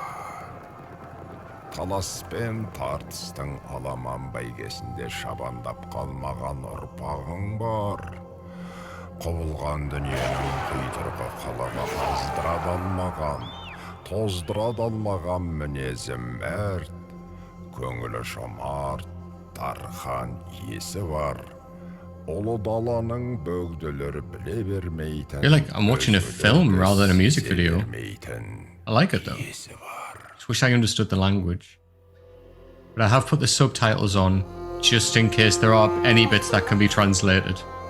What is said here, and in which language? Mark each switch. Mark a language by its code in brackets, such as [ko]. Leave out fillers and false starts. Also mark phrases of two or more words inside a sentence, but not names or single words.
[kk] Талас пен тартыстың аламан бәйгесінде шабандап қалмаған ұрпағың бар. Құбылған дүниенің құйтырғы қалаға тоздыра алмаған мінезі мәрт, көңілі жомарт, дархан есі бар. [en] I feel like I'm watching a film rather than a music video. I like it though. Just wish I understood the language. But I have put the subtitles on just in case there are any bits that can be translated.